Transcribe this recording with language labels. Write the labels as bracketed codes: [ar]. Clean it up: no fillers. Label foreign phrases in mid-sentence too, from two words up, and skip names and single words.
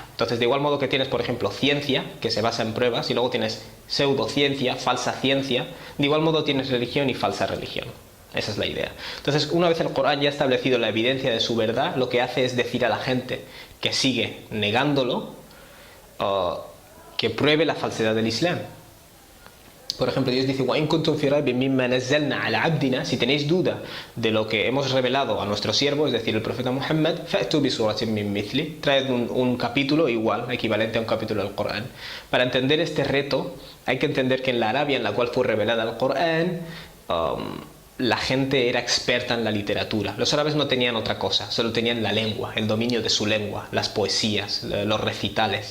[es] Entonces, de igual modo que tienes, por ejemplo, ciencia, que se basa en pruebas, y luego tienes pseudociencia, falsa ciencia, de igual modo tienes religión y falsa religión. Esa es la idea. Entonces, una vez el Corán ya ha establecido la evidencia de su verdad, lo que hace es decir a la gente que sigue negándolo, que pruebe la falsedad del Islam. Por ejemplo, Dios dice, [ar] وَإِن كُنْتُمْ فِي رَيْبٍ مِّمَّا نَزَّلْنَا عَلَى عَبْدِنَا, [es] si tenéis duda de lo que hemos revelado a nuestro siervo, es decir, el profeta Muhammad, [ar] فَأْتُوا بِسُورَةٍ مِّن مِثْلِهِ, [es] traed un capítulo igual, equivalente a un capítulo del Corán. Para entender este reto, hay que entender que en la Arabia en la cual fue revelada el Corán, la gente era experta en la literatura. Los árabes no tenían otra cosa, solo tenían la lengua, el dominio de su lengua, las poesías, los recitales.